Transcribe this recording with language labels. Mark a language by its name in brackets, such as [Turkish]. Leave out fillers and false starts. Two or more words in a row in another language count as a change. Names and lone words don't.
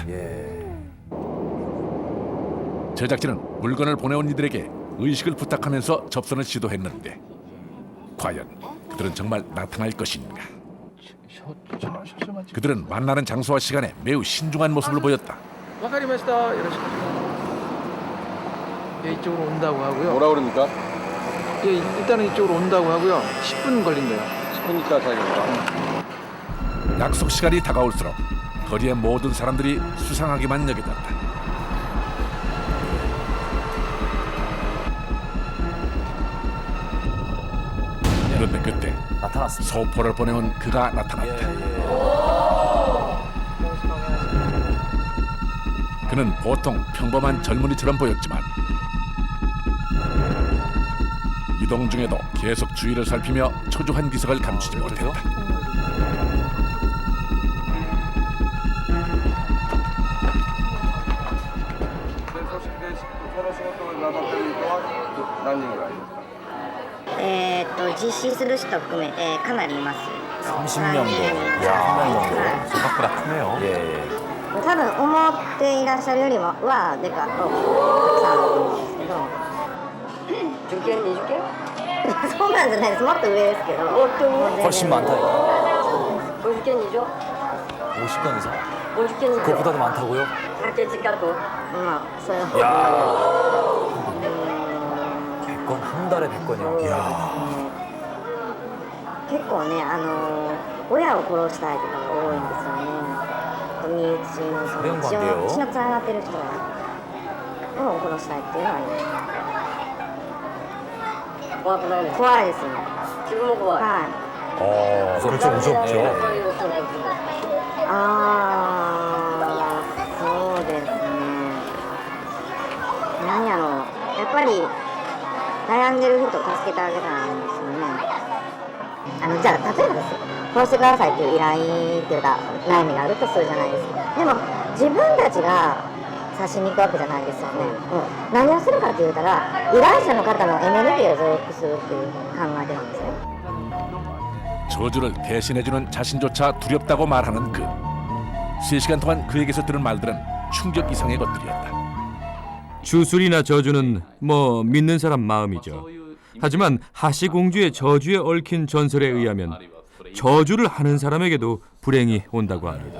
[Korean] 예. 제작진은 물건을 보내온 이들에게 의식을 부탁하면서 접선을 시도했는데 과연 그들은 정말 나타날 것인가? 그들은 만나는 장소와 시간에 매우 신중한 모습을 보였다. [Japanese] わかりました。よろしく。 [Korean] 예, 이쪽으로 온다고 하고요. 뭐라 그럽니까? 예, 일단은 이쪽으로 온다고 하고요. 10분 걸린대요. 10분 있다 자기가. 약속 시간이 다가올수록 거리의 모든 사람들이 수상하게만 여겨졌다. 그런데 그때 나타났습니다. 소포를 보내온 그가 나타났다. 그는 보통 평범한 젊은이처럼 보였지만 이동 중에도 계속 주위를 살피며 초조한 기색을 감추지 못했다. [Japanese] 実施する人含め、かなりいます。 [Korean] 30명 정도. 야, 생각보다 크네요. 예. [Japanese] 多分思っていらっしゃるよりもはでかたくさんあるんですけど。10件20件？そうなんじゃないです。もっと上ですけど。 [Korean] 훨씬 많다. [Japanese] 50 件以上？ [Korean] 50건 이상. [Japanese] 50 件以上。 [Korean] 그것보다도 많다고요? [Japanese] 100件近く。まあそういう。 [Korean] 야. 100건 한 달에 100건이요. 야. [Japanese] 結構ね親を殺したいとかが多いんですよね。身内のその血のつながってる人を殺したいっていうのは怖くないですか？怖いですね。自分も怖い。はい。 [Korean] 그렇죠, 무섭죠. [Japanese] そうですね。何やろう。やっぱり悩んでる人を助けてあげたらいいんですよね。じゃあ例えばですよ。殺してくださいっていう依頼っていうか悩みがあるとするじゃないですか。でも自分たちが刺しに行くわけじゃないですよね。何をするかって言ったら依頼者の方のエネルギーを増幅するっていう考えてるんですね。 [Korean] 저주를 대신해주는 자신조차 두렵다고 말하는 그. 3시간 동안 그에게서 들은 말들은 충격 이상의 것들이었다. 주술이나 저주는 뭐 믿는 사람 마음이죠. 하지만 하시 공주의 저주에 얽힌 전설에 의하면 저주를 하는 사람에게도 불행이 온다고 합니다.